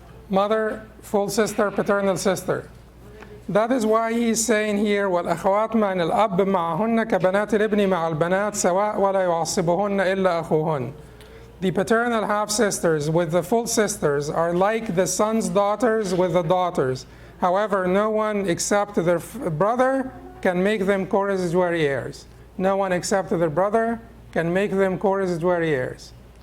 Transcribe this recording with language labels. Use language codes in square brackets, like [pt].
[en] Mother, full sister, paternal sister. That is why he's saying here [ar] والأخوات من الأب معهن كبنات الابن مع البنات سواء ولا يعصبهن إلا أخوهن. [en] The paternal half sisters with the full sisters are like the son's daughters with the daughters. However, no one except their brother can make them co-residuary heirs. No one except their brother can make them co-residuary heirs.